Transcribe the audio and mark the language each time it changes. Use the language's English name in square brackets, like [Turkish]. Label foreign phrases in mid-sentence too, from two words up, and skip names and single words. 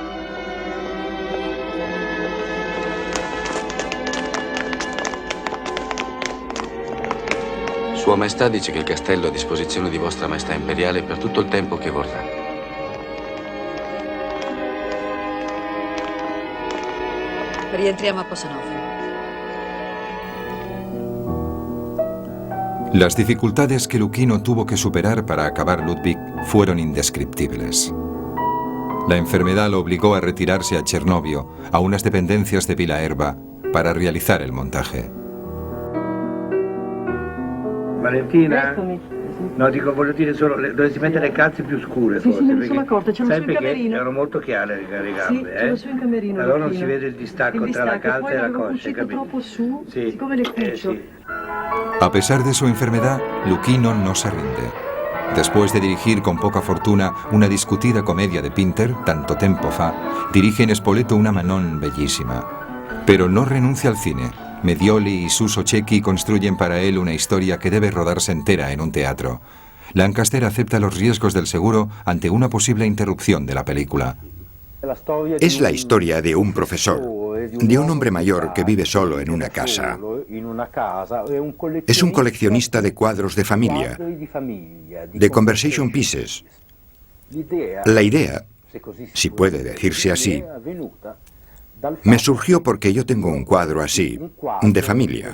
[Italian] Sua Maestà dice che il castello è a disposizione di Vostra Maestà Imperiale per tutto il tempo che vorrà. Rientriamo a Posanova. [Spanish] Las dificultades que Luchino tuvo que superar para acabar Ludwig fueron indescriptibles. La enfermedad lo obligó a retirarse a Cernovio, a unas dependencias de Villa Erba, para realizar el montaje. [Italian] Valentina? No, dico, voglio dire solo, dovresti mettere le calze più scure, forse. Sì, me ne sono accorta, ce l'ho su in camerino. Erano molto chiare le gambe, Sì, ce l'ho su in camerino. Allora non si vede il distacco tra la calza e la coscia, capito? Troppo su, sì. Siccome le cuccio. Sì. [Spanish] A pesar de su enfermedad, Luchino no se rinde. Después de dirigir con poca fortuna una discutida comedia de Pinter, Tanto tempo fa, dirige en Spoleto una Manon bellísima. Pero no renuncia al cine Medioli y Suso Cecchi construyen para él una historia que debe rodarse entera en un teatro. Lancaster acepta los riesgos del seguro ante una posible interrupción de la película. Es la historia de un profesor, de un hombre mayor que vive solo en una casa. Es un coleccionista de cuadros de familia, de [English] conversation pieces. [Spanish] La idea, si puede decirse así, me surgió porque yo tengo un cuadro así, de familia.